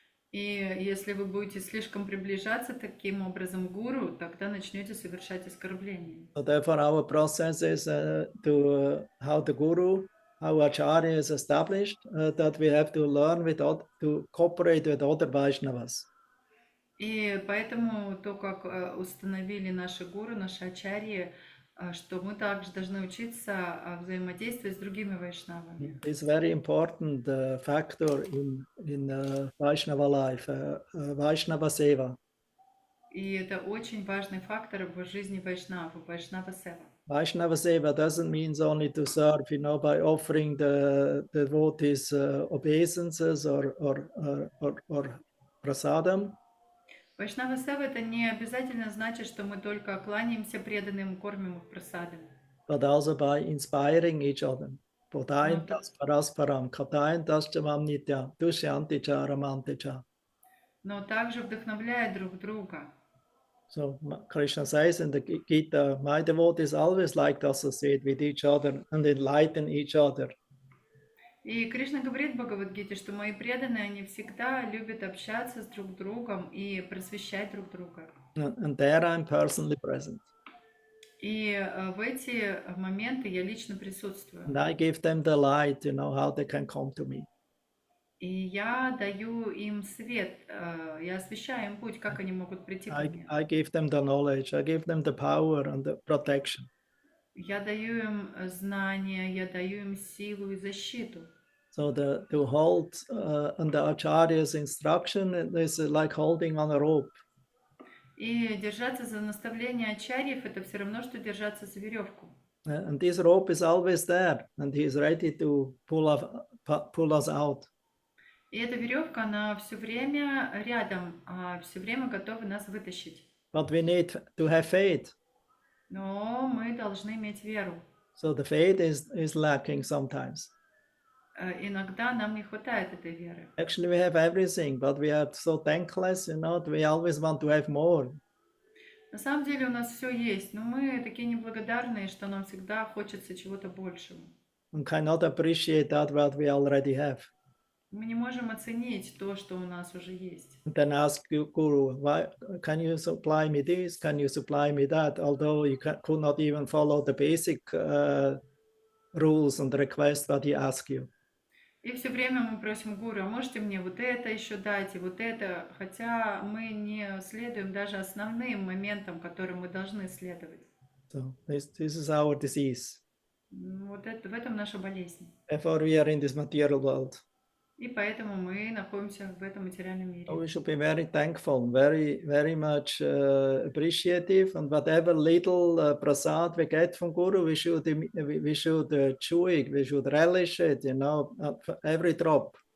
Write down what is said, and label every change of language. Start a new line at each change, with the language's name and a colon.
Russian: И если вы будете слишком приближаться таким образом к гуру, тогда начнете совершать оскорбления.
English: So therefore, our process is how the guru, how acharya is established, that we have to learn to cooperate with other Vaishnavas.
Russian: И поэтому то, как установили наши гуру, наши ачарьи, что мы также должны учиться взаимодействовать с другими вайшнавами.
English: It's very important factor in Vaishnava life, Vaishnava Seva.
Russian: И это очень важный фактор в жизни вайшнава, вайшнава сева.
English: Vaishnava Seva doesn't mean only to serve, by offering the devotees obeisances or prasadam.
Russian: Вайшнава сева это не обязательно значит, что мы только кланяемся преданным, кормим их просадами.
English: But also by inspiring each other.
Sanskrit: Podayantas parasparam, katayantas chamam nitya, dushyanti cha ramanti cha.
Russian: Но также вдохновляя друг друга.
English: So Krishna says in the Gita, my devotees always like to associate with each other and enlighten each other.
Russian: И Кришна говорит в Бхагавад-гите, что мои преданные, они всегда любят общаться с друг другом и просвещать друг друга.
English: And there I'm personally present.
Russian: И в эти моменты я лично присутствую.
English: And I give them the light, how they can come to me.
Russian: И я даю им свет, я освещаю им путь, как они могут прийти ко мне.
English: I give them the knowledge, I give them the power and the protection.
Russian: Я даю им знания, я даю им силу и защиту.
English: So to hold under Acharya's instruction is like holding on a rope.
Russian: И держаться за наставление ачарьев — это все равно, что держаться за веревку.
English: And this rope is always there, and he is ready to pull us out.
Russian: И эта веревка, она все время рядом, все время готова нас вытащить.
English: But we need to have faith.
Russian: Но мы должны иметь веру.
English: So the faith is lacking sometimes.
Russian: Иногда нам не хватает этой веры.
English: Actually, we have everything, but we are so thankless, we always want to have more.
Russian: На самом деле у нас все есть, но мы такие неблагодарные, что нам всегда хочется чего-то большего.
English: And cannot appreciate that what we already have.
Russian: Мы не можем оценить то, что у нас уже есть.
English: And then ask Guru, why can you supply me this? Can you supply me that? Although you could not even follow the basic rules and requests that he asks you.
Russian: И все время мы просим гуру, а можете мне вот это еще дать, и вот это, хотя мы не следуем даже основным моментам, которым мы должны следовать.
English: So this is our disease.
Russian: Вот это, в этом наша болезнь.
English: Therefore we are in this material world.
Russian: И поэтому мы находимся в этом материальном мире.
English: So we should be very thankful, very, very much appreciative, and whatever little prasad we get from Guru, we should chew it, we should relish it, every drop.